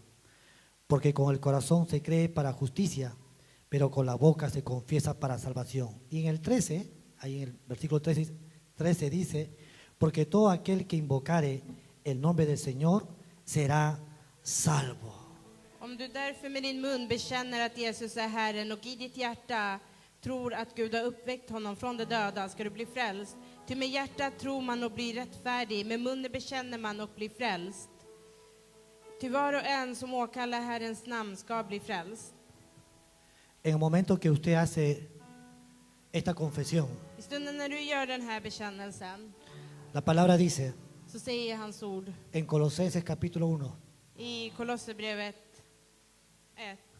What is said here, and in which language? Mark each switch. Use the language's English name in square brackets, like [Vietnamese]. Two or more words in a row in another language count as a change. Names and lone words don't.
[Spanish] Porque con el corazón se cree para justicia, pero con la boca se confiesa para salvación. Y en el 13, ahí en el versículo 13 dice, porque todo aquel que invocare el nombre del Señor será salvo. [Swedish] Om du därför med din mun bekänner att Jesus är Herren och i ditt hjärta tror att Gud har uppväckt honom från de döda, ska du bli frälst. Ty med hjärtat tror man och blir rättfärdig, med munnen bekänner man och blir frälst. Ty var och en som åkallar Herrens namn ska bli frälst. [Spanish] En el momento que usted hace esta confesión, [Swedish] I stunden när du gör den här bekännelsen, [Spanish] la palabra dice [Swedish] så säger hans ord [Spanish] en Colosenses capítulo 1, [Swedish] i Kolosserbrevet 1.